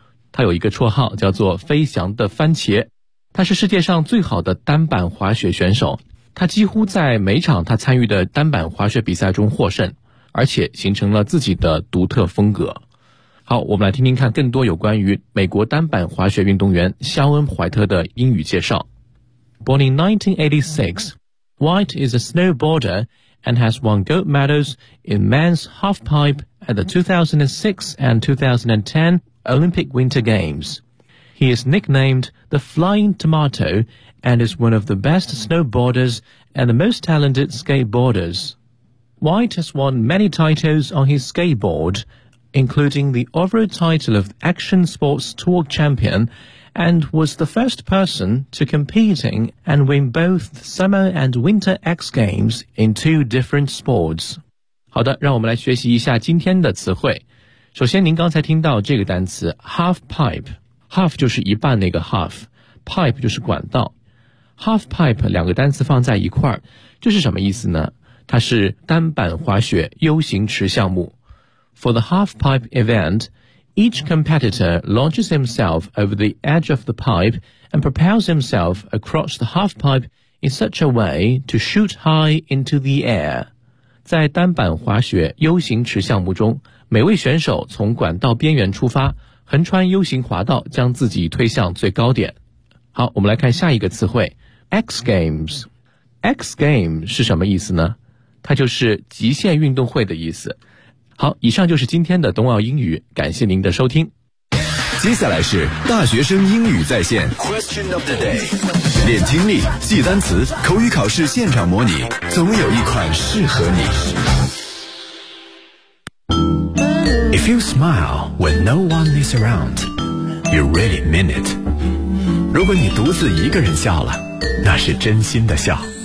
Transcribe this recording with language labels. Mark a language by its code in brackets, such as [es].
[zh] 他有一个绰号叫做飞翔的番茄，他是世界上最好的单板滑雪选手，他几乎在每场他参与的单板滑雪比赛中获胜，而且形成了自己的独特风格。好，我们来听听看更多有关于美国单板滑雪运动员肖恩怀特的英语介绍。 [en] Born in 1986, White is a snowboarder and has won gold medals in men's halfpipe at the 2006 and 2010 Olympic Winter Games. He is nicknamed the Flying Tomato and is one of the best snowboarders and the most talented skateboarders. White has won many titles on his skateboard, including the overall title of Action Sports Tour Champion, and was the first person to compete in and win both Summer and Winter X Games in two different sports. [zh] 好的，让我们来学习一下今天的词汇。首先，您刚才听到这个单词 half pipe。Half 就是一半那个 half， pipe 就是管道， half pipe 两个单词放在一块儿，这是什么意思呢？它是单板滑雪 U 型池项目。 [en] For the half pipe event, each competitor launches himself over the edge of the pipe and propels himself across the half pipe in such a way to shoot high into the air. [zh] 在单板滑雪 U 型池项目中，每位选手从管道边缘出发，横穿 U 型滑道，将自己推向最高点。好，我们来看下一个词汇 X Games。X Game 是什么意思呢？它就是极限运动会的意思。好，以上就是今天的冬奥英语，感谢您的收听。接下来是大学生英语在线 [en] Question of the day， [zh] 练听力，记单词，口语考试现场模拟，总有一款适合你。 [en] If you smile when no one is around, you really mean it. [zh] 如果你独自一个人笑了，那是真心的笑。